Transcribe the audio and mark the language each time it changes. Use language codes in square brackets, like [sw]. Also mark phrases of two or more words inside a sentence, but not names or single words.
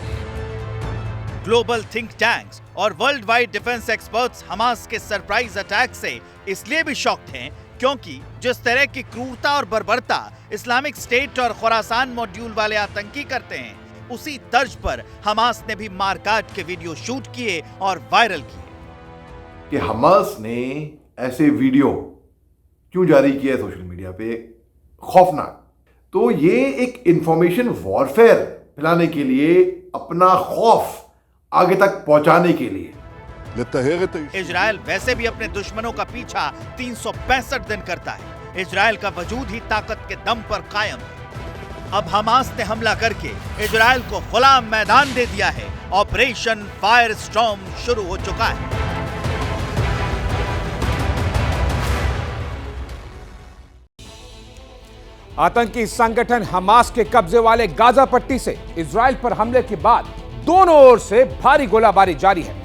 [en] global think tanks [hi] और [en] world wide defence experts [hi] हमास के [en] surprise attack [hi] से इसलिए भी शॉक्ड हैं क्योंकि जिस तरह की क्रूरता और बर्बरता इस्लामिक स्टेट और खुरासान मॉड्यूल वाले आतंकी करते हैं, उसी तर्ज पर हमास ने भी मारकाट के वीडियो शूट किए और वायरल किए। कि हमास ने ऐसे वीडियो क्यों जारी किया है [en] social media [hi] पे, खौफनाक। तो ये एक [en] information warfare [hi] फैलाने के लिए, अपना खौफ आगे तक पहुंचाने के लिए। [he] לטהר את היישוב. [hi] इजराइल वैसे भी अपने दुश्मनों का पीछा 365 दिन करता है। इजराइल का वजूद ही ताकत के दम पर कायम है। अब हमास ने हमला करके इजराइल को खुला मैदान दे दिया है। ऑपरेशन फायर स्टॉर्म शुरू हो चुका है। आतंकी संगठन हमास के कब्जे वाले गाजा पट्टी से इजराइल पर हमले के बाद दोनों ओर से भारी गोलाबारी जारी है।